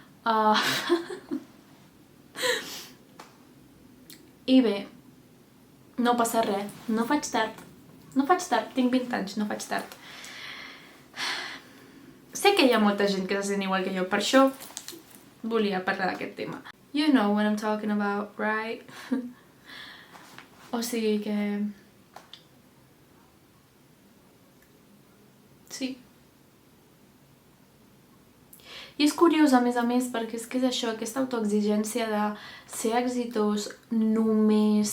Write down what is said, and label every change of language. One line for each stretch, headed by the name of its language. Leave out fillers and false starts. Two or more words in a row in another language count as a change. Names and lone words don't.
Catalan: I bé, no passa res, no faig tard, tinc 20 anys, no faig tard. Sé que hi ha molta gent que se sent igual que jo, per això volia parlar d'aquest tema.
English: You know what I'm talking about, right?
Catalan: O sigui que... Sí. I és curiós, a més, perquè és que és això, aquesta autoexigència de ser exitós només...